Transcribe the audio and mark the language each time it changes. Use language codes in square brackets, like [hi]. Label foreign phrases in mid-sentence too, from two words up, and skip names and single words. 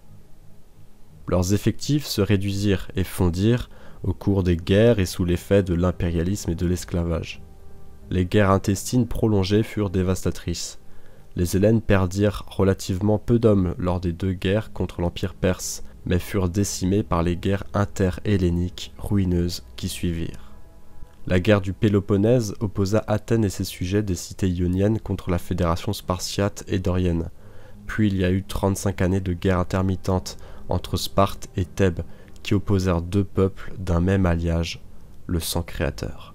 [fr] Leurs effectifs se réduisirent et fondirent au cours des guerres et sous l'effet de l'impérialisme et de l'esclavage. Les guerres intestines prolongées furent dévastatrices. Les Hellènes perdirent relativement peu d'hommes lors des deux guerres contre l'Empire perse, mais furent décimés par les guerres inter-helléniques ruineuses qui suivirent. La guerre du Péloponnèse opposa Athènes et ses sujets des cités ioniennes contre la fédération spartiate et dorienne. Puis il y a eu 35 années de guerre intermittente entre Sparte et Thèbes, qui opposèrent deux peuples d'un même alliage, le sang créateur.